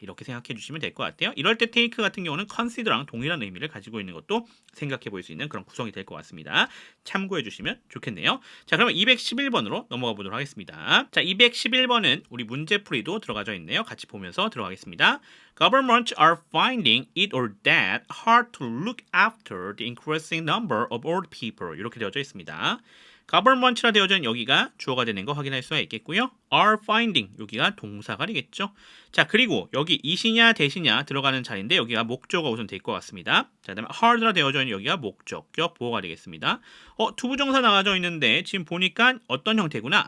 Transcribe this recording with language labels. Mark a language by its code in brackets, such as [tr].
[ko] 이렇게 생각해 주시면 될 것 같아요. 이럴 때 take 같은 경우는 consider랑 동일한 의미를 가지고 있는 것도 생각해 볼 수 있는 그런 구성이 될 것 같습니다. 참고해 주시면 좋겠네요. 자, 그러면 211번으로 넘어가 보도록 하겠습니다. 자, 211번은 우리 문제풀이도 들어가져 있네요. 같이 보면서 들어가겠습니다. [en] Governments are finding it or that hard to look after the increasing number of old people. [ko] 이렇게 되어져 있습니다. government라 되어져 있는 여기가 주어가 되는 거 확인할 수가 있겠고요. [en] are finding [ko] 여기가 동사가 되겠죠. 자, 그리고 여기 it이냐 that이냐 들어가는 자리인데 여기가 목적어 우선 될 것 같습니다. 자, 그다음에 hard라 되어져 있는 여기가 목적격 보어가 되겠습니다. 투부정사 나가져 있는데 지금 보니까 어떤 형태구나.